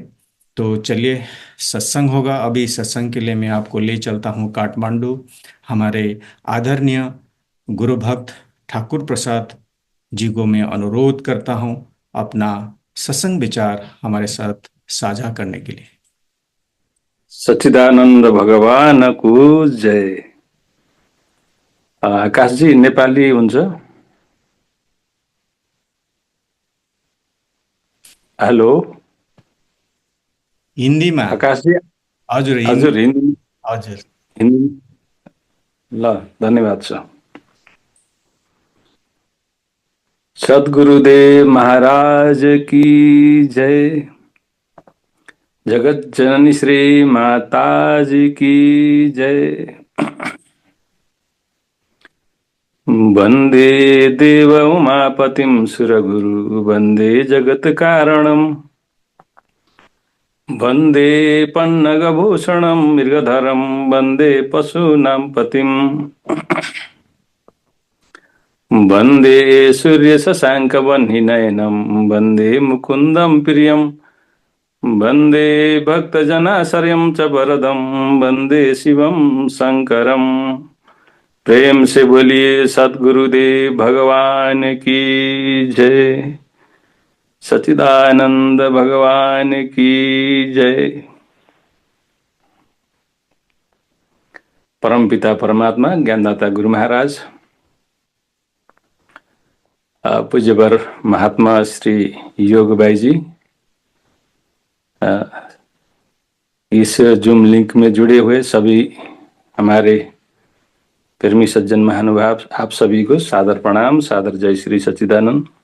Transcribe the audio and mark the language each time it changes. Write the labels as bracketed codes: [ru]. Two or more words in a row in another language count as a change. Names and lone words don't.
[hi] तो चलिए सत्संग होगा। अभी सत्संग के लिए मैं आपको ले चलता हूँ काठमांडू। हमारे आदरणीय गुरु भक्त ठाकुर प्रसाद जी को मैं अनुरोध करता हूँ अपना सत्संग विचार हमारे साथ साझा करने के लिए। [ne] सच्चिदानन्द भगवानको जय। आकाशजी नेपाली हुन्छ? हेलो हिन्दीमा आकाशजी? हजुर हजुर हिन्दी हजुर हिन्दी ल धन्यवाद छ। [hi] सद्गुरुदेव महाराज की जय। जगत जननी श्री माता जी की जय। [sa] वंदे देव उमापतिं सुरगुरु वंदे जगत कारणम वंदे पन्नगभूषणं मृगधरं वंदे पशूनां पतिं वंदे सूर्यशशाङ्कवह्निनयनं वंदे मुकुन्दं प्रियं वंदे भक्तजनाश्रयं च वरदं वंदे शिवं शंकरं। [hi] प्रेम से बोलिए सद्गुरुदेव भगवान की जय। सच्चिदानंद भगवान की जय। परम पिता परमात्मा ज्ञानदाता गुरु महाराज, पूज्यवर महात्मा श्री योग भाई जी, इस जूम लिंक में जुड़े हुए सभी हमारे प्रेमी सज्जन महानुभाव, आप सभी को सादर प्रणाम, सादर जय श्री सच्चिदानंद।